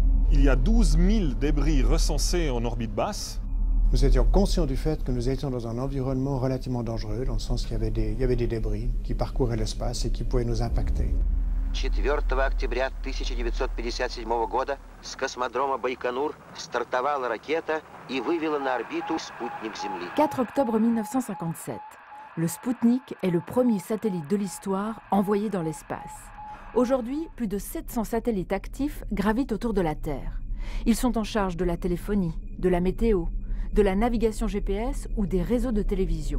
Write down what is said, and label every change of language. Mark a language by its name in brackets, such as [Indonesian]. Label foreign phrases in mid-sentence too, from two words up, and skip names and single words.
[French] il y a 12 000 débris recensés en orbite basse. Nous étions conscients du fait que nous étions dans un environnement relativement dangereux, dans le sens qu'il y avait des débris qui parcouraient l'espace et qui pouvaient nous impacter. [Russian] 4 октября 1957 года с космодрома Байконур стартовала ракета и вывела на орбиту спутник Земли. [French] 4 octobre 1957. Le Spoutnik est le premier satellite de l'histoire envoyé dans l'espace. Aujourd'hui, plus de 700 satellites actifs gravitent autour de la Terre. Ils sont en charge de la téléphonie, de la météo, de la navigation GPS ou des réseaux de télévision.